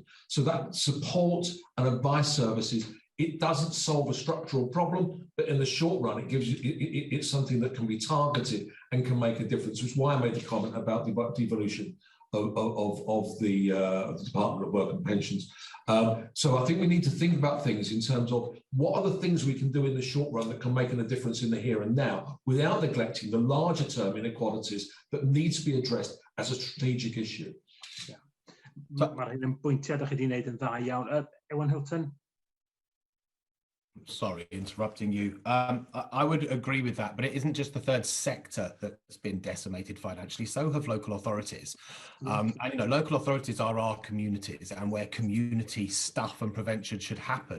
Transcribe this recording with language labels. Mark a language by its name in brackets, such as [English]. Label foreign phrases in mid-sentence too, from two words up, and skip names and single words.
[English] So that support and advice services, it doesn't solve a structural problem, but in the short run, it gives you, it's something that can be targeted and can make a difference, which is why I made the comment about the devolution of the Department of Work and Pensions. So I think we need to think about things in terms of what are the things we can do in the short run that can make a difference in the here and now without neglecting the larger term inequalities that need to be addressed as a strategic issue. [Welsh] Mae'r hyn yn bwyntiad ydych chi wedi gwneud yn dda iawn. [English] Ewan Hilton? Sorry, interrupting you. I would agree with that, but it isn't just the third sector that's been decimated financially. So have local authorities. And, you know, local authorities are our communities and where community stuff and prevention should happen.